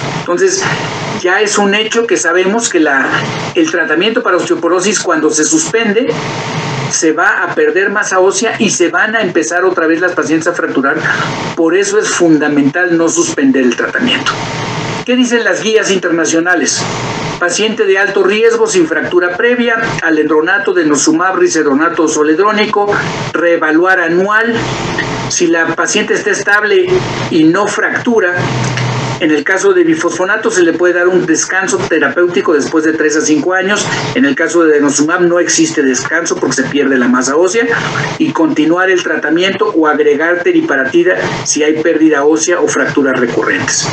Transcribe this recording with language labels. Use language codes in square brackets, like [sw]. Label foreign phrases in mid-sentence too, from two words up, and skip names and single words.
[es] Entonces, ya es un hecho que sabemos que el tratamiento para osteoporosis, cuando se suspende, se va a perder masa ósea y se van a empezar otra vez las pacientes a fracturar. Por eso es fundamental no suspender el tratamiento. ¿Qué dicen las guías internacionales? Paciente de alto riesgo sin fractura previa, alendronato, denosumab, risedronato o zoledrónico, reevaluar anual. Si la paciente está estable y no fractura, en el caso de bifosfonato se le puede dar un descanso terapéutico después de 3 a 5 años. En el caso de denosumab no existe descanso porque se pierde la masa ósea, y continuar el tratamiento o agregar teriparatida si hay pérdida ósea o fracturas recurrentes.